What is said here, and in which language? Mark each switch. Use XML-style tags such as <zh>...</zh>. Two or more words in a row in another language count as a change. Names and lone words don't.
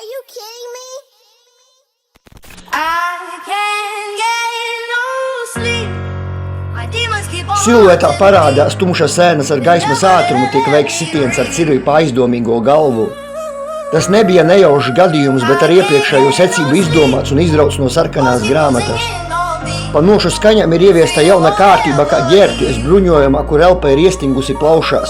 <en>kidding me? I can't get no sleep. My demons keep on.</en> <lv>Siluetā parādās tumšas ēnas ar gaismas ātrumu, tiek veikts sitiens ar cirvi pa aizdomīgo galvu. Tas nebija nejaušs gadījums, bet ar iepriekšējo secību izdomāts un izrauts no sarkanās grāmatas. Pa nošu skaņām ir ieviesta jauna kārtība, kā ģērbties bruņojumā, kur elpa ir iestingusi plaušās.</lv>